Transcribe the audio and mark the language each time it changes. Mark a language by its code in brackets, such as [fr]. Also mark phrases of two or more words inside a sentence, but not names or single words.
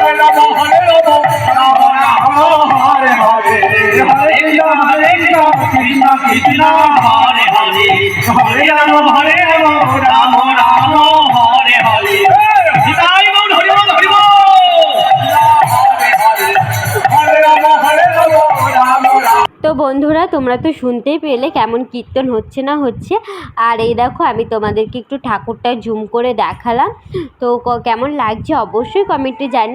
[bn] হরে রাম রাম রাম হরে হরে হরে কৃষ্ণ কৃষ্ণ কৃষ্ণ হরে হরে হরে রাম রাম রাম হরে হরে নিতাই গৌর হরি বল হরি বল হরে রাম রাম রাম। তো বন্ধুরা তোমরা তো শুনতেই পেলে কেমন কীর্তন হচ্ছে না হচ্ছে। আর এই দেখো আমি তোমাদেরকে একটু ঠাকুরটা জুম করে দেখালাম। তো কেমন লাগছে অবশ্যই কমেন্টে জানি।